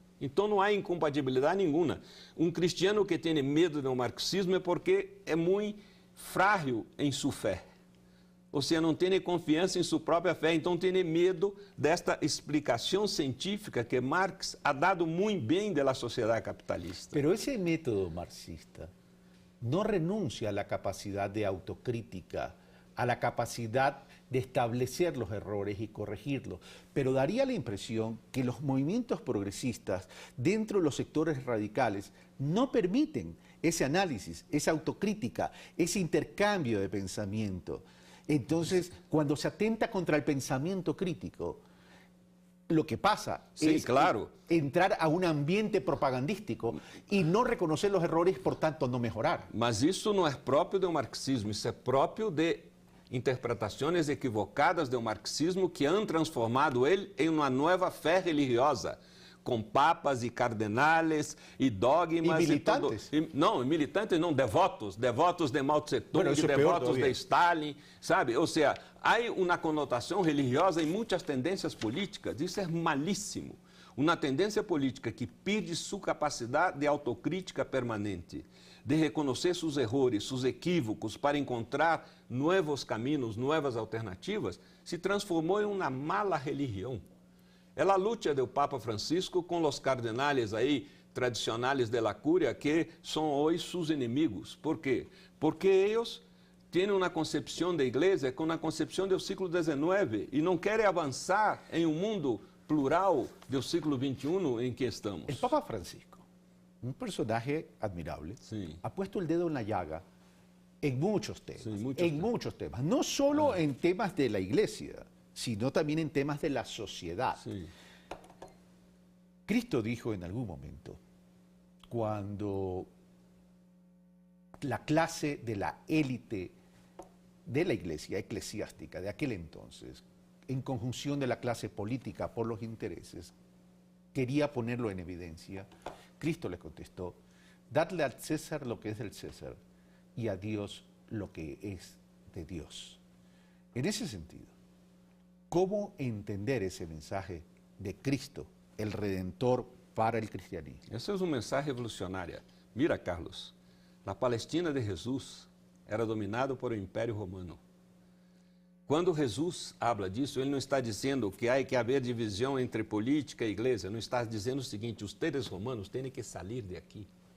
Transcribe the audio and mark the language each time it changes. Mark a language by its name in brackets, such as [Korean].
[Portuguese] Então não há incompatibilidade nenhuma. Um cristiano que tem medo do marxismo é porque é muito frágil em sua fé. Ou seja, não tem confiança em sua própria fé, então tem medo desta explicação científica que Marx [Spanish] ha dado [Portuguese] muito bem da sociedade capitalista. [Spanish] Pero ese método marxista no renuncia a la capacidad de autocrítica, a la capacidad de establecer los errores y corregirlos, pero daría la impresión que los movimientos progresistas dentro de los sectores radicales no permiten ese análisis, esa autocrítica, ese intercambio de pensamiento. Entonces, cuando se atenta contra el pensamiento crítico, lo que pasa es claro, entrar a un ambiente propagandístico y no reconocer los errores, por tanto no mejorar. [Portuguese] Mas isso não é próprio do marxismo, isso é próprio de interpretações equivocadas do marxismo que [Spanish] han transformado [Portuguese] ele em uma nova fé religiosa, com papas e cardenales e dogmas. E militantes? Não, militantes não, devotos de Mao Tse-tung, devotos de Stalin, sabe? Ou seja, há uma conotação religiosa em muitas tendências políticas, isso é malíssimo. Uma tendência política que perde sua capacidade de autocrítica permanente, de reconhecer seus erros, seus equívocos, para encontrar novos caminhos, novas alternativas, se transformou em uma mala religião. É a luta do Papa Francisco com os cardenales aí tradicionais [Spanish] de la Cúria, [Portuguese] que são hoje seus inimigos. Por quê? Porque eles têm uma concepção da igreja com a concepção do século XIX e não querem avançar em um mundo plural do século XXI em que estamos. [Spanish] El Papa Francisco, un personaje admirable, Sí. ha puesto el dedo en la llaga en muchos temas, Sí, muchos temas. no solo en temas de la iglesia, sino también en temas de la sociedad. Sí. Cristo dijo en algún momento, cuando la clase de la élite de la iglesia eclesiástica de aquel entonces, en conjunción de la clase política por los intereses, quería ponerlo en evidencia, Cristo le contestó, dadle al César lo que es del César y a Dios lo que es de Dios. En ese sentido, ¿cómo entender ese mensaje de Cristo, el Redentor para el cristianismo? [Portuguese] Essa é uma mensagem revolucionária. [Spanish] Mira, [Portuguese] Carlos, a Palestina de Jesus era dominada por o Império Romano. Quando Jesus habla disso, ele não está dizendo que há que haver divisão entre política e igreja, não está dizendo o seguinte, os seres romanos têm que sair de aqui.